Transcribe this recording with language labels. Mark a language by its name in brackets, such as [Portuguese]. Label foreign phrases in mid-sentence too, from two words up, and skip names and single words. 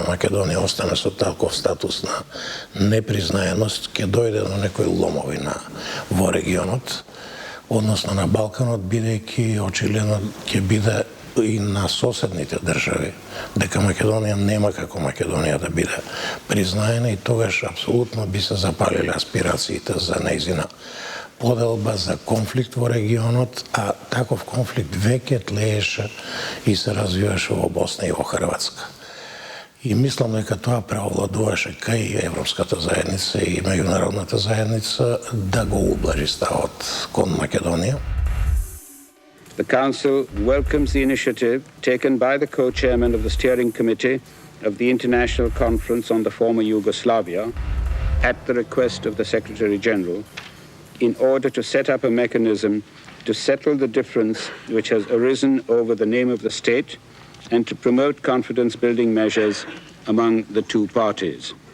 [Macedonian] Македонија остане со таков статус на непризнаеност, ќе дојде до некои ломовина во регионот, односно на Балканот, бидејќи очигледно ќе биде и на соседните држави, дека Македонија нема како Македонија да биде признаена и тогаш апсолутно би се запалиле аспирациите за нејзина поделба, за конфликт во регионот, а таков конфликт веќе тлееше и се развиваше во Босна и во Хрватска. И мислам дека тоа преовладуваше кај Европската заедница и меѓународната заедница да го ублажи ставот кон Македонија. [English] The Council welcomes the initiative taken by the co-chairman of the Steering Committee of the International Conference on the Former Yugoslavia, at the request of the Secretary-General, in order to set up a mechanism to settle the difference which has arisen over the name of the state and to promote confidence-building measures among the two parties.